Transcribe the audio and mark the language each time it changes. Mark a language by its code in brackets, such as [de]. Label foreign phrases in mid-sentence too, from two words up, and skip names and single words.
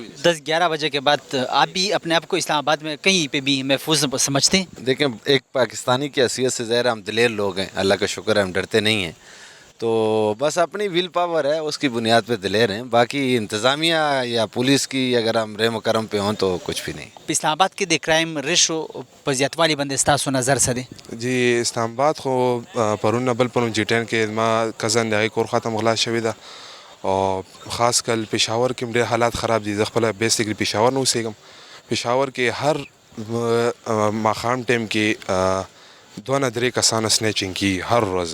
[ur] 10-11 بجے کے بعد آپ بھی اپنے آپ کو اسلام آباد میں کہیں پہ بھی محفوظ سمجھتے ہیں؟ دیکھیں ایک پاکستانی کی حیثیت سے ظاہر ہم دلیر لوگ ہیں، اللہ کا شکر ہے ہم ڈرتے نہیں ہیں. تو بس اپنی ویل پاور ہے اس کی بنیاد پہ دلیر ہیں. باقی انتظامیہ یا پولیس کی اگر ہم رحم و کرم پہ ہوں تو کچھ بھی نہیں. [ps] اسلام آباد کے دے [en] crime ratio [ps] په زیاتوالي باندې ستاسو نظر څه دی؟ جی اسلام آباد خو پرون بل پرون جی 10 کې ما کزن د کور ختم غلا شوی ده، او خاص کل پېښور کې ډېر حالات خراب دي. زه خپل بیسیکلی پېښور نه اوسېږم. پېښور کې هر ماښام ټایم کې دونه درې کسانه سنیچینګ کیږي هر ورځ.